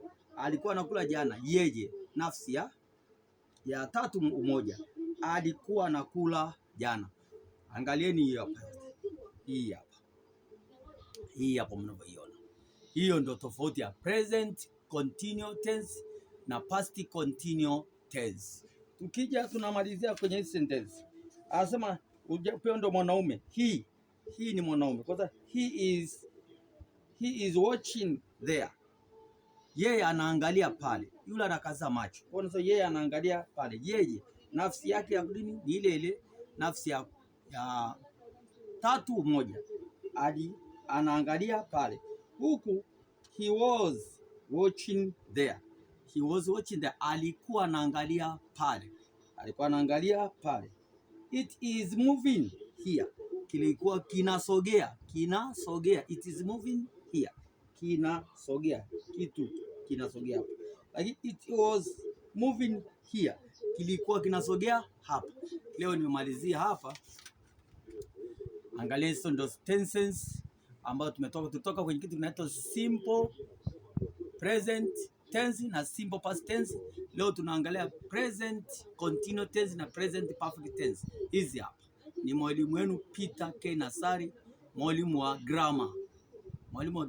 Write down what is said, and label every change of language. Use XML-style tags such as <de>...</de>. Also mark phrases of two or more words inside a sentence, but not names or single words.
<sw>Yeye nafsi ya tatu umoja. Alikuwa anakula jana. Angalieni hii hapa mnavyoiona. Hiyo ndio tofauti ya</sw> <en>present continuous tense</en> <sw>na</sw> <en>past continuous tense.</en> <sw>Tukija tunamalizia kwenye hii sentence. Anasema upeo ndo mwanaume. Hii ni mwanaume.</sw> <en>Kwanza he is watching there.</en> <sw>Yeye anaangalia pale. Yule anakaza macho. Kwa hiyo yeye anaangalia pale. Yeye nafsi yake ya dini ni ile nafsi ya tatu moja. Hadi anaangalia pale.</sw> <en>Huku he was watching there. He was watching there.</en> <sw>Alikuwa anaangalia pale.</sw> <en>It is moving here.</en> <sw>Kilikuwa kinasogea.</sw> <en>It is moving here.</en> <sw>Kinasogea. Kitu kinasogea hapa.</sw> <en>Lakini it was moving here.</en> <sw>Kilikuwa kinasogea hapa. Leo nimemalizia hapa. Angalia hizo ndo tenses ambayo tutoka kwenye kitu kinaitwa</sw> <en>simple present tense</en> <sw>na</sw> <en>simple past tense.</en> <sw>Leo tunaangalia</sw> <en>present continuous tense</en> <sw>na</sw> <en>present perfect tense.</en> <sw>Hizi hapa ni mwalimu wenu Peter K. Nasari, mwalimu wa grammar.</sw>